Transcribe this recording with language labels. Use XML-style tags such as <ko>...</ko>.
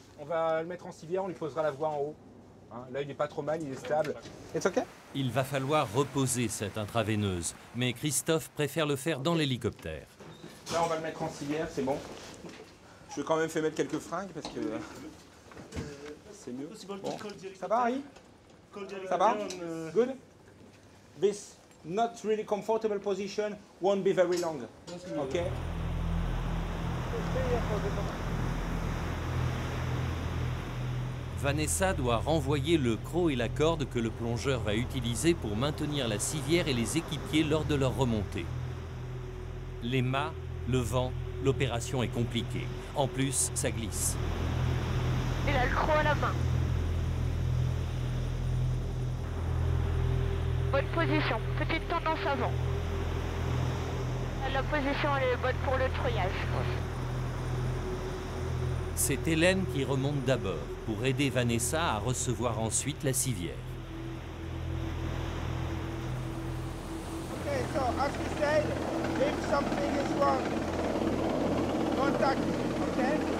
<fr>On va le mettre en civière, on lui posera la voie en haut. Hein, là, il n'est pas trop mal, il est stable.</fr> <en>It's okay?</en> <fr>Il va falloir reposer cette intraveineuse, mais Christophe préfère le faire dans l'hélicoptère. Là, on va le mettre en civière, c'est bon. Je vais quand même faire mettre quelques fringues parce que c'est mieux. Bon. Ça va, Harry? Ça va? Good?</fr> <en>This not really comfortable position won't be very long. Okay?</en> <fr>Vanessa doit renvoyer le croc et la corde que le plongeur va utiliser pour maintenir la civière et les équipiers lors de leur remontée. Les mâts, le vent, l'opération est compliquée. En plus, ça glisse. Il a le croc à la main. Bonne position, petite tendance avant. La position elle est bonne pour le treuillage. C'est Hélène qui remonte d'abord pour aider Vanessa à recevoir ensuite la civière.</fr> <en>Okay, so as we said, if something is wrong, contact, okay?</en>